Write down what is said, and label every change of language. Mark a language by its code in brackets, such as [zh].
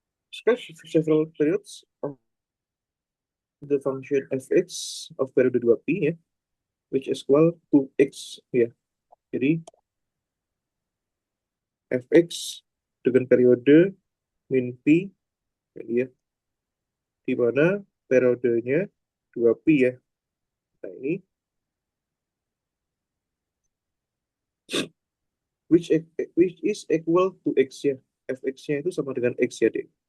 [en] Sketch several periods of the function fx of periode 2p ya, which is equal to x ya. [id] Jadi fx dengan periode min p ya, di mana periodenya 2p ya. Nah, ini [en] which which is equal to x ya. [id] Fx-nya itu sama dengan x ya, Dek.